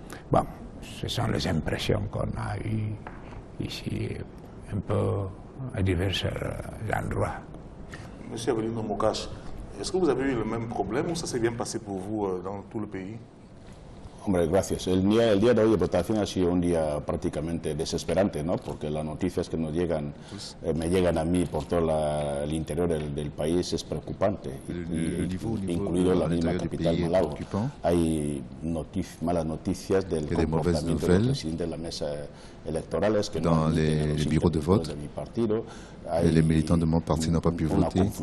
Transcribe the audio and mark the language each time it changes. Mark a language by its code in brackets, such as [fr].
[fr] Bon, ce sont les impressions qu'on a eues ici, un peu à divers endroits. Monsieur Abelino Mokache, est-ce que vous avez eu le même problème ou ça s'est bien passé pour vous dans tout le pays? [es] Hombre, gracias. El día de hoy de votación ha sido un día prácticamente desesperante, ¿no? Porque las noticias que nos llegan, me llegan a mí por todo el interior del país es preocupante, incluido la misma capital Malabo. Hay malas noticias del comportamiento del presidente de la mesa electorales que [fr] dans les bureaux de vote. Les militants de mon parti n'ont pas pu voter.